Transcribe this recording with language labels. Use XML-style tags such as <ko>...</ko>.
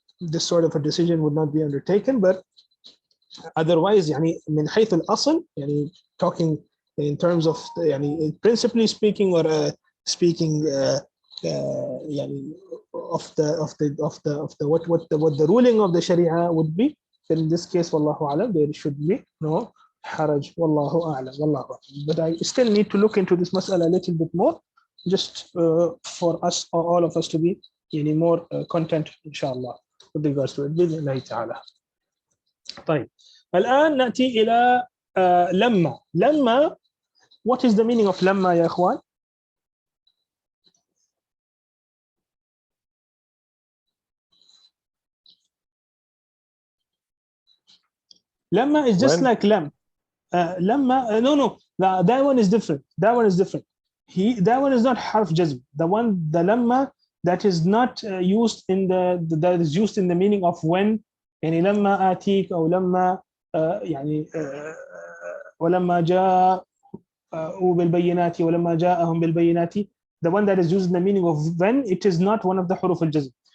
<en>this sort of a decision would not be undertaken. But otherwise</en> <ar>يعني من حيث الأصل يعني</ar> <en>talking in terms of يعني principally speaking or speaking يعني of the what the ruling of the Sharia would be, then in this case والله أعلم there should be no</en> <ar>حرج والله أعلم والله أعلم.</ar> <en>But I still need to look into this مسألة a little bit more, just for us or all of us to be يعني more content إن شاء الله with regards to it بإذن الله تعالى.</en> <ar>طيب الآن نأتي إلى لما</ar> <en>what is the meaning of</en> <ar>لما يا إخوان؟ لما is just</ar> <en>When? like لما no that one is different. That one is not حرف جزم. The لما that is not used in that is used in the meaning of when</en> <ar>يعني لما آتيك أو لما يعني ولما جاء بالبينات ولما جاءهم بالبينات,</ar> <en>the one that is used in the meaning of when, it is not one of the حروف الجزم.</en>